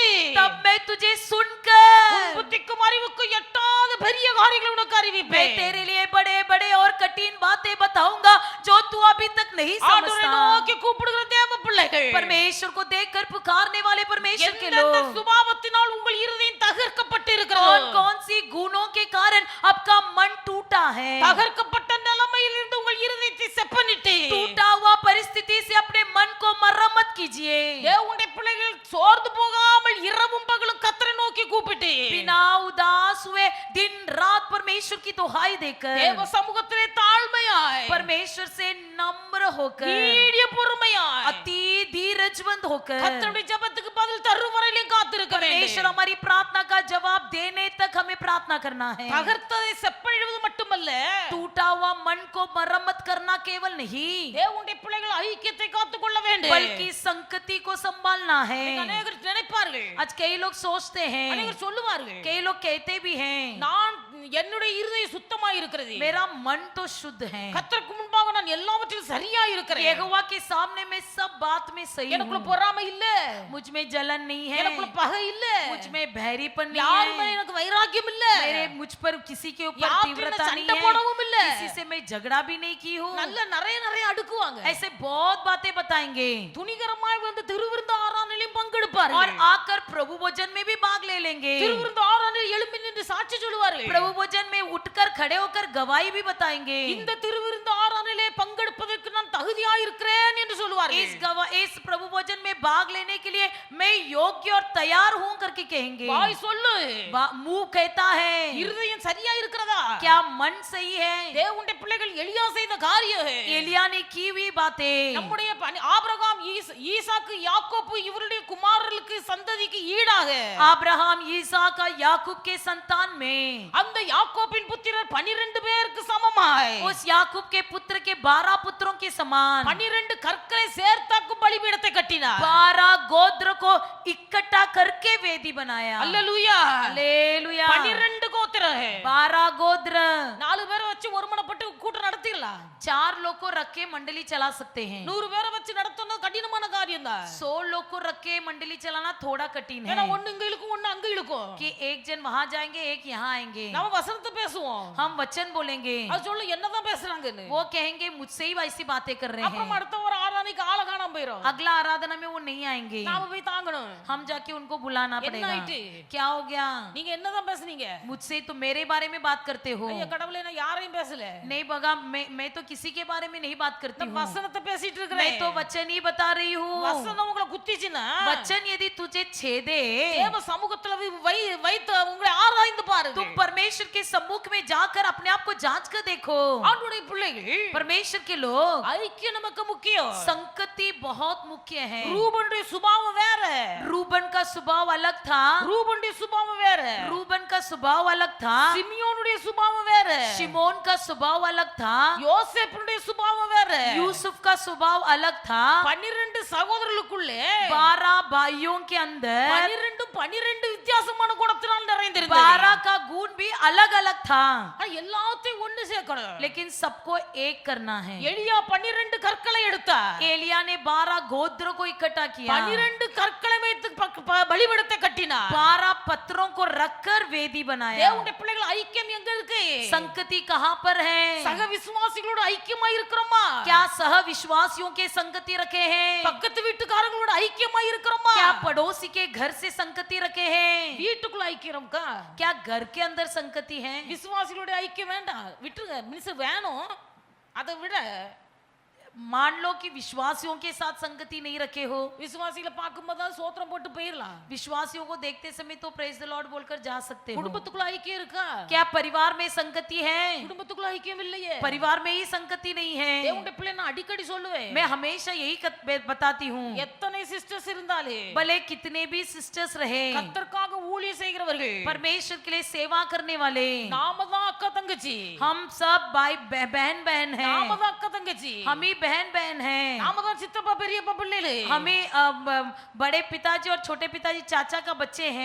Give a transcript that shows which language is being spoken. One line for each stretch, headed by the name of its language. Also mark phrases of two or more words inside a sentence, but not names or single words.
Hindi: तब मैं तुझे सुनकर
Tamil: உன் புத்திக்கும் அறிவுக்கும் எட்டாத பெரிய காரியங்களை உனக்கு
Hindi: मैं
Tamil: அறிவிப்பேன்.
Hindi: तेरे लिए बड़े बड़े और कठिन बातें बताऊंगा जो तू अभी तक नहीं
Tamil: ஆண்டவரை
Hindi: समझता।
Tamil: நோக்கி கூப்பிடுகிற தேவ பிள்ளைகள்,
Hindi: परमेश्वर को देखकर पुकारने वाले परमेश्वर के
Tamil: எந்தெந்த
Hindi: लोग,
Tamil: சுபாவத்தினால் உங்கள் இருதயம் தகர்க்கப்பட்டு
Hindi: कौन
Tamil: இருக்கிறதோ,
Hindi: कौन सी गुणों के कारण आपका मन टूटा है,
Tamil: தகர்க்கப்பட்ட நிலைமையில் இருந்து உங்கள் இருதயத்தை செப்பனிட்டு
Hindi: टूटा हुआ परिस्थिति से अपने मन को मरम्मत कीजिए।
Tamil: தேவனுடைய பிள்ளைகள் சோர்ந்து போகாமல் இரவும் பகலும் கர்த்தரை நோக்கி கூப்பிட்டு
Hindi: बिना उदास हुए दिन रात परमेश्वर की दुहाई देकर,
Tamil: தேவ சமூகத்திலே தாழ்மையாய்,
Hindi: परमेश्वर से नम्र होकर,
Tamil: நீடிய பொறுமையாய்,
Hindi: अति धीरजवंत होकर,
Tamil: கர்த்தருடைய ஜெபத்துக்கு பதில் தரும் வரையிலும் காத்திருக்க
Hindi: परमेश्वर
Tamil: வேண்டும்.
Hindi: हमारी प्रार्थना का जवाब देने तक हमें प्रार्थना करना है।
Tamil: தகர்த்ததை செப்பனிடுவது மட்டுமல்ல,
Hindi: टूटा हुआ मन को मरम्मत करना केवल नहीं,
Tamil: தேவனுடைய பிள்ளைகள் ஐக்கியத்தை காத்துக்கொள்ள வேண்டும்.
Hindi: बल्कि संगति को संभालना है।
Tamil: அநேகர் நினைப்பார்கள்,
Hindi: आज कई लोग सोचते हैं,
Tamil: அநேகர் சொல்லுவார்கள்,
Hindi: कई लोग कहते भी हैं,
Tamil: நான் என்னுடைய இருதயம் சுத்தமாய் இருக்கிறது,
Hindi: मेरा मन तो शुद्ध है,
Tamil: கர்த்தருக்கு முன்பாக நான் எல்லாவற்றிலும் சரியா இருக்கிறேன்,
Hindi: यहोवा के सामने मैं सब बात में सही
Tamil: எனக்குள்ள
Hindi: हूँ,
Tamil: பொறாமை இல்ல,
Hindi: मुझ में जलन नहीं है,
Tamil: எனக்குள்ள பகை இல்ல,
Hindi: मुझ में बहरीपन
Tamil: யார்
Hindi: नहीं
Tamil: மேல
Hindi: है,
Tamil: எனக்கு வைராக்கியம் இல்ல,
Hindi: मेरे मुझ पर किसी के ऊपर
Tamil: யார்கிட்ட
Hindi: तीव्रता
Tamil: சண்டை
Hindi: नहीं है,
Tamil: போடவும் இல்ல,
Hindi: किसी से मैं झगड़ा भी नहीं की हूँ।
Tamil: நல்ல நிறைய அடுக்குவாங்க,
Hindi: ऐसे बहुत बातें बताएंगे
Tamil: துணிகரமாய் வந்து திருவிருந்து ஆராதனையிலும்
Hindi: और
Tamil: பங்கெடுப்பார்கள்,
Hindi: आकर प्रभु भोजन में भी भाग ले लेंगे,
Tamil: திருவிருந்து ஆராதனையில் எழும்பி நின்று சாட்சி சொல்லுவார்கள்,
Hindi: प्रभु भोजन में उठकर खड़े होकर गवाही भी बताएंगे।
Tamil: இந்த திருவிருந்து ஆராதனையிலே பங்கெடுப்பதற்கு நான் தகுதியாய் இருக்கிறேன் என்று சொல்லுவார்கள்,
Hindi: इस प्रभु भोजन में भाग लेने के लिए मैं योग्य और तैयार हूँ करके कहेंगे।
Tamil: வாய் சொல்லு,
Hindi: मुंह कहता है,
Tamil: இருதயம் சரியா இருக்கிறதா,
Hindi: क्या मन सही है?
Tamil: தேவனுடைய பிள்ளைகள் எலியா செய்த காரியம்,
Hindi: एलिया ने की हुई बातें,
Tamil: நம்முடைய ஆபிரகாம் ஈசாக்கு யாக்கோபு இவருடைய குமாரர்களுக்கு சந்ததிக்கு ஈடாக
Hindi: अब्राहम इसहाक याकूब के संतान में
Tamil: அந்த யாக்கோபின் புத்திரர் 12 பேருக்கு சமமாய்
Hindi: उस याकूब के पुत्र के 12 पुत्रों के समान
Tamil: 12 கற்களை சேர்த்தாக்கும் பலிபீடத்தை கட்டினார்.
Hindi: 12 गोत्र को इकट्ठा करके वेदी बनाया।
Tamil: அல்லேலூயா,
Hindi: हालेलुया।
Tamil: 12 கோத்திரம்,
Hindi: 12 गोत्र,
Tamil: 4 பேரை வச்சு ஒருமனப்பட்டு கூட்டம் நடத்திடலாம். நடத்திடலாம்
Hindi: 4 लोग को रख के मंडली चला सकते हैं
Tamil: 100 பேரை வச்சு நடத்தணும் கடினமான காரியம் தான்
Hindi: 100 लोग को रख के मंडली चलाना थोड़ा कठिन है
Tamil: ஏன்னா ஒண்ணு இங்க இழுக்கும் ஒண்ணு அங்க இழுக்கும்
Hindi: कि एक जन वहां जाएंगे एक यहाँ आएंगे
Tamil: நம்ம வசனத்தை பேசுவோம்
Hindi: हम वचन बोलेंगे
Tamil: அது சொல்ல என்னதான் பேசுறாங்கன்னு
Hindi: वो कहेंगे मुझसे ही वैसी बातें कर रहे
Tamil: அப்புறம்
Hindi: हैं
Tamil: அடுத்த ஒரு ஆராதனைக்கு ஆள காணாம போயிரும்
Hindi: अगला आराधना में वो नहीं आएंगे
Tamil: நாம போய் தாங்கணும்
Hindi: हम जाके उनको बुलाना
Tamil: என்ன
Hindi: पड़ेगा
Tamil: ஆயிட்டு?
Hindi: क्या हो गया
Tamil: நீங்க என்னதான் பேசுனீங்க
Hindi: मुझसे तो मेरे बारे में बात करते हो
Tamil: ஐயா கடவுளே நான் யாரையும் பேசல
Hindi: नहीं बगा मैं तो किसी के बारे में नहीं बात करती
Tamil: நான்
Hindi: हूँ
Tamil: வசனத்தை பேசிட்டு
Hindi: मैं
Tamil: இருக்கேன்
Hindi: तो वचन ही बता रही हूँ
Tamil: வசனம் உங்களை குத்திச்சுனா
Hindi: वचन यदि तुझे छेदे
Tamil: தேவ சமூகத்துல வைத்து உங்களை ஆராய்ந்து பாருங்க
Hindi: तुम परमेश्वर के सम्मुख में जाकर अपने आप को जांच कर देखो
Tamil: ஆண்டவருடைய பிள்ளைகள்
Hindi: परमेश्वर के लोग
Tamil: ஐக்கியம் நமக்கு முக்கியம்
Hindi: संगति बहुत मुख्य है
Tamil: ரூபனுடைய சுபாவம் வேற
Hindi: रूबन का स्वभाव अलग था
Tamil: ரூபனுடைய சுபாவம் வேற
Hindi: रूबन का स्वभाव अलग था
Tamil: சிமியோனுடைய சுபாவம் வேற
Hindi: शिमोन का स्वभाव अलग था
Tamil: யோசேப்புடைய சுபாவம் வேற
Hindi: यूसुफ का स्वभाव अलग था
Tamil: 12 சகோதரர்களுக்குள்ளே
Hindi: 12 भाइयों के अंदर
Tamil: 12 வித்தியாசமான குணத்தினால் நிறைந்திருந்தது
Hindi: 12 का गुण भी अलग अलग था
Tamil: ஆனா எல்லாத்தையும் ஒண்ணு சேர்க்கணும்
Hindi: लेकिन सबको एक करना है
Tamil: எலியா 12 கற்களை எடுத்தார்
Hindi: एलिया ने 12 गोत्र को इकट्ठा किया
Tamil: 12 கற்களை வைத்து பலிபீடத்தை கட்டினார்
Hindi: 12 पत्थरों को रखकर वेदी बनाया
Tamil: தேவனுடைய பிள்ளைகள் ஐக்கியம் எங்க இருக்கு
Hindi: संगति कहाँ पर है
Tamil: சக விசுவாசிகளோட ஐக்கியமா இருக்கிறோமா
Hindi: क्या सह विश्वासियों के संगति रखे हैं
Tamil: பக்கத்து வீட்டுக்காரங்களோட ஐக்கியமா இருக்கிறோமா
Hindi: क्या पड़ोसी के घर से संगति रखे हैं
Tamil: வீட்டுக்குள்ள ஐக்கியம்க்கா
Hindi: क्या घर के अंदर संगति है
Tamil: விசுவாசிகளோட ஐக்கியம் வேண்டாம் விட்டுருங்க மினிஸ்டர் வேணும் அதை விட
Hindi: मान लो कि विश्वासियों के साथ संगति नहीं रखे हो
Tamil: விசுவாசிகளை பார்க்கும்போது சோத்திரம் போட்டு போயிடலாம்
Hindi: विश्वासियों को देखते समय तो
English: praise the Lord
Hindi: बोलकर जा सकते हो
Tamil: குடும்பத்துக்குள்ள ஐக்கியம் இருக்கா
Hindi: क्या परिवार में संगति है
Tamil: குடும்பத்துக்குள்ள ஐக்கியம் இல்லையே
Hindi: परिवार में ही संगति नहीं है
Tamil: தேவனுடைய பிள்ளை நான் அடிக்கடி சொல்லுவேன்
Hindi: मैं हमेशा यही बताती हूँ
Tamil: எத்தனை சிஸ்டர்ஸ் இருந்தாலே
Hindi: भले कितने भी सिस्टर्स रहे
Tamil: கர்த்தருக்காக ஊழியம் செய்கிறவர்கள்
Hindi: परमेश्वर के लिए सेवा करने वाले
Tamil: நாம தான் அக்கா தங்கச்சி
Hindi: हम सब भाई बहन बहन हैं
Tamil: நாம தான் அக்கா தங்கச்சி
Hindi: हम ही बहन बहन हैं
Tamil: நாம தான் சித்தப்பா பெரியப்பா பிள்ளைகளே
Hindi: हमें बड़े पिताजी और छोटे पिताजी चाचा का बच्चे हैं